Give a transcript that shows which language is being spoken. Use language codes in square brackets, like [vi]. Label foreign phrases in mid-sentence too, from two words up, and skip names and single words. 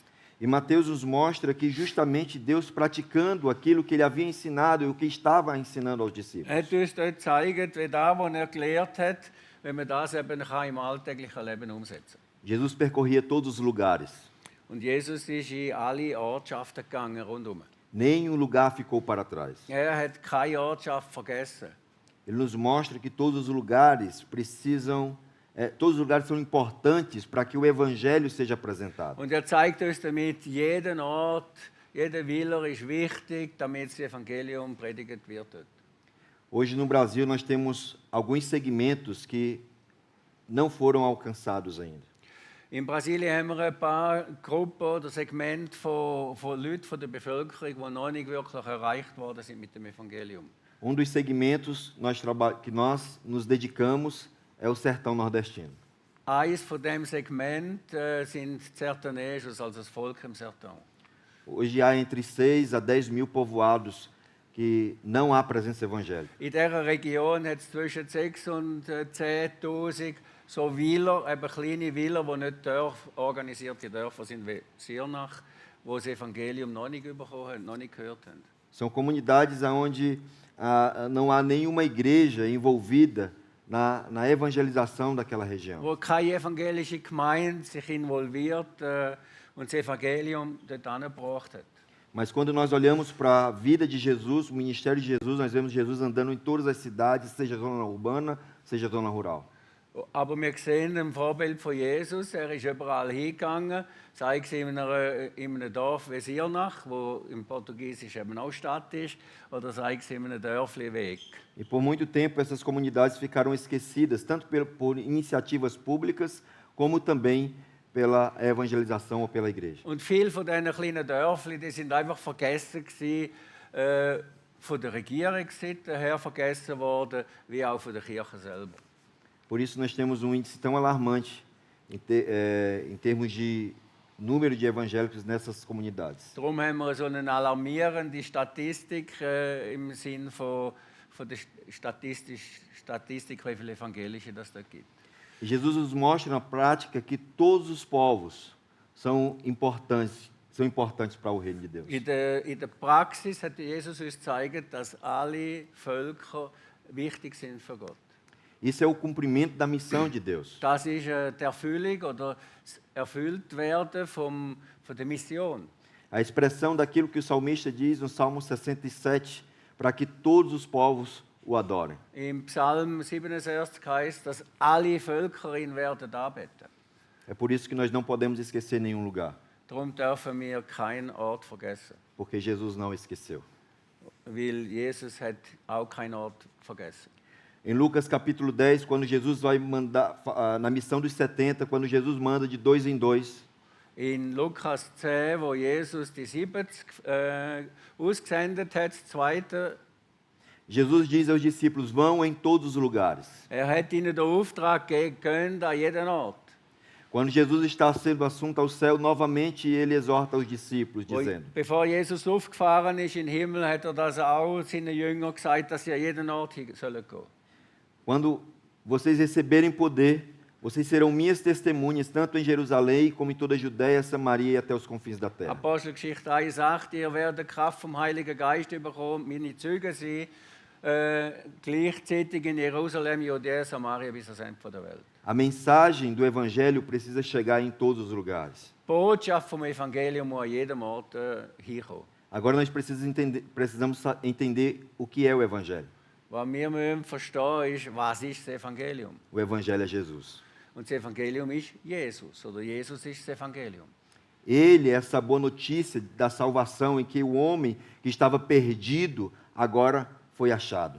[pt] E Mateus nos mostra que justamente Deus praticando aquilo que ele havia ensinado e o que estava ensinando aos discípulos. [de] Hat uns dort gezeigt, wie das, was gelehrt hat, wenn man das eben im alltäglichen Leben umsetzen kann. [pt] Jesus percorria todos os lugares. [de] Und Jesus ist in alle Ortschaften gegangen rundum. [pt] Nenhum lugar ficou para trás. [de] Hat keine Ortschaft vergessen. [pt] Ele nos mostra que todos os lugares todos os lugares são importantes para que o evangelho seja apresentado. [de] Und zeigt uns damit, jeden Ort, jeder Willer ist wichtig, damit das Evangelium predigt wird. [pt] Hoje no Brasil nós temos alguns segmentos que não foram alcançados ainda. [de] In Brasilien haben wir ein paar Gruppen oder Segmente von Leuten von der Bevölkerung, die noch nicht wirklich erreicht worden sind mit dem Evangelium. [pt] Dos segmentos que nós nos dedicamos é o sertão nordestino. [de] Eines von dem Segment sind Sertanejos, also das Volk im Sertão. [pt] Hoje há entre 6 a 10 mil povoados que não há presença evangélica. [de] In dieser Region hat es zwischen 6 und 10.000 so Wieler, eben kleine Wieler, die nicht organisierte Dörfer sind wie Sirnach, wo das Evangelium noch nicht bekommen haben, noch nicht gehört haben. [pt] São comunidades onde não há nenhuma igreja envolvida na evangelização daquela região. [de] Wo keine evangelische Gemeinde sich involviert und das Evangelium dort angebracht hat. [pt] Mas quando nós olhamos para a vida de Jesus, o ministério de Jesus, nós vemos Jesus andando em todas as cidades, seja zona urbana, seja zona rural. [de] Aber wir sehen im Vorbild von Jesus, ist überall hingegangen, sei es in einem Dorf wie Sirnach, wo im Portugiesisch eben auch Stadt ist, oder sei es in einem Dörfli Weg. [pt] E por muito tempo essas comunidades ficaram esquecidas, tanto por iniciativas públicas, como também pela evangelização ou pela igreja. [de] Und viele von diesen kleinen Dörfli, die sind einfach vergessen gewesen, von der Regierungsseite her vergessen worden, wie auch von der Kirche selber. [pt] Por isso nós temos índice tão alarmante em termos de número de evangélicos nessas comunidades. [de] Darum haben wir so eine alarmierende Statistik im Sinn von der Statistik, wie viele Evangelische das da gibt. [pt] E Jesus nos mostra na prática que todos os povos são importantes para o reino de Deus. [de] In der Praxis hat Jesus uns gezeigt, dass alle Völker wichtig sind für Gott. [pt] Isso é o cumprimento da missão de Deus. [de] Das ist die Erfüllung oder das Erfülltwerden von der Mission. [pt] A expressão daquilo que o salmista diz no Salmo 67, para que todos os povos o adorem. [de] Im Psalm 67 heißt, dass alle Völker ihn werden anbeten. [pt] É por isso que nós não podemos esquecer nenhum lugar. [de] Darum dürfen wir keinen Ort vergessen. [pt] Porque Jesus não esqueceu. [de] Weil Jesus hat auch keinen Ort vergessen. [pt] Em Lucas capítulo 10, quando Jesus vai mandar, na missão dos 70, quando Jesus manda de 2 em 2. [de] In Lukas 10, wo Jesus die 70 ausgesendet hat, das zweite. [pt] Jesus diz aos discípulos, vão em todos os lugares. [de] Hat ihnen den Auftrag gegeben, an jeden Ort. [pt] Quando Jesus está sendo assunto ao céu, novamente ele exorta os discípulos, dizendo: [de] Bevor Jesus aufgefahren ist in den Himmel, hat das auch seinen Jüngern gesagt, dass sie an jeden Ort sollen gehen. [pt] Quando vocês receberem poder, Vocês serão minhas testemunhas, tanto em Jerusalém como em toda a Judéia, Samaria e até os confins da terra. [de] Apostelgeschichte 1,8, ihr werdet Kraft vom Heiligen Geist bekommen, meine Zeugen sein, gleichzeitig in Jerusalem, Judäa, Samaria bis ans Ende der Welt. [pt] A mensagem do Evangelho precisa chegar em todos os lugares. [de] Die Botschaft vom Evangelium muss an jedem Ort hinkommen. [pt] Agora nós precisamos entender o que é o Evangelho. [de] Was wir müssen verstehen ist, was ist das Evangelium? [pt] O Evangelho é Jesus. [de] Und das Evangelium ist Jesus, oder Jesus ist das Evangelium. [pt] Ele é essa boa notícia da salvação em que o homem que estava perdido agora foi achado.